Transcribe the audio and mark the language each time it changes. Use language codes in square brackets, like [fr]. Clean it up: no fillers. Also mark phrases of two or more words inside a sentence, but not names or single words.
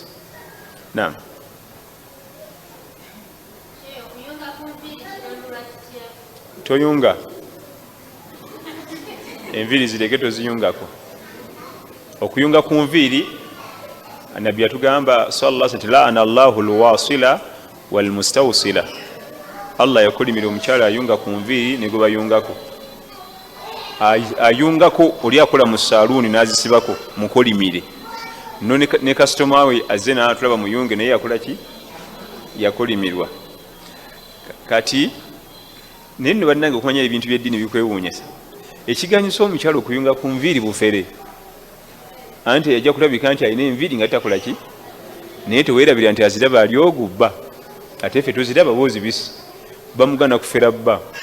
[lg] Naam. Toyunga enviiri zireke toziyungako. Okuyunga ku nviiri Nabbi yatugamba [ar] صلى الله عليه وسلم لعن الله الواصلة والمستوصلة. [lg] Allah yakolimira omukyala ayunga ku nviiri ne gwe bayungako. Ayungako oli akola mu saluuni n'azisibako mukolimire no ne customer we azze n'atulaba muyunge naye yakola ki yakolimirwa kati nene bannange okumanya ebintu by'eddiini bikwewuunyisa ekiganyiso omukyalo okuyunga ku nviiri bufere anti yajja kulabika nti alina enviiri nga takola ki naye teweerabira nti aziraba ali ogubba ate ffe tuziraba boozibisi bamugana kufera bba.